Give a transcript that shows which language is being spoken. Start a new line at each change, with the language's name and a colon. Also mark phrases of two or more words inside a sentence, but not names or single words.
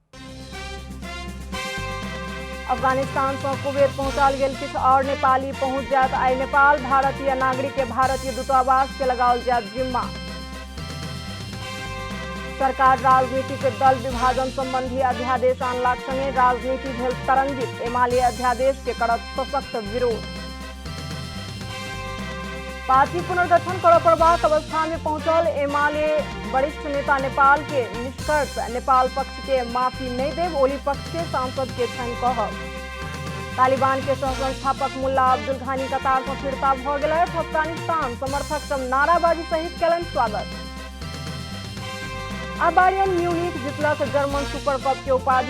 Maithili: अफगानिस्तान से कुवैत पहुंचाल गेल किछु और नेपाली पहुंच जात आई नेपाल। भारतीय नागरिक के भारतीय दूतावास के लगाओल जात जिम्मा। सरकार राजनीतिक दल विभाजन संबंधी अध्यादेश आनलाक संगे राजनीति भेल तरंगित। एमाले अध्यादेश के करत सशक्त विरोध। पार्टी पुनर्गठन करऽ पड़बाक अवस्था में पहुंचल एमाले वरिष्ठ नेता नेपाल के निष्कर्ष। नेपाल पक्ष के माफी नहीं देव, ओली पक्ष के सांसद के छन कहब। तालिबान के सहसंस्थापक मुल्ला अब्दुल घानी कतार से फिरता भ गेल। अफगानिस्तान समर्थक सब नाराबाजी सहित कलन स्वागत। आ बायर्न म्यूनिख जीतलक जर्मन सुपर कप के उपाधि।